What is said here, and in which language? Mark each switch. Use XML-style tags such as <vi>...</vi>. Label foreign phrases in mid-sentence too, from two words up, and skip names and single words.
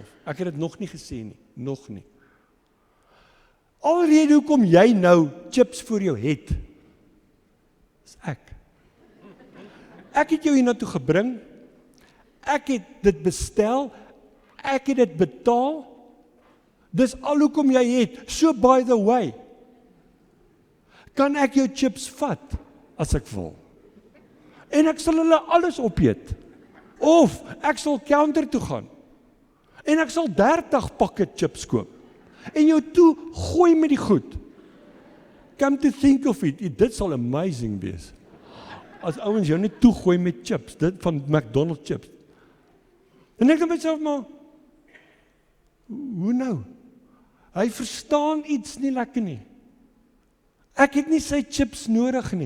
<af>Ek het dit nog nie gesê nie, nog nie. Alrede hoekom jy nou chips voor jou het, is ek. Ek het jou hiernatoe gebring, ek het dit bestel, ek het dit betaal, dis al hoekom jy het,</af> <en>so by the way,</en> <af>kan ek jou chips vat, as ek wil. En ek sal hulle alles opeet, of ek sal counter toe gaan, en ek sal 30 pakke chips koop, en jou toe gooi met die goed.</af> <en>Come to think of it,</en> <af>dit sal amazing wees. As ouens jou net toegooi met chips, dit van McDonald's chips. En ek dink myself maar, hoe nou? Hy verstaan iets nie lekker nie. Ek het nie sy chips nodig nie.</af>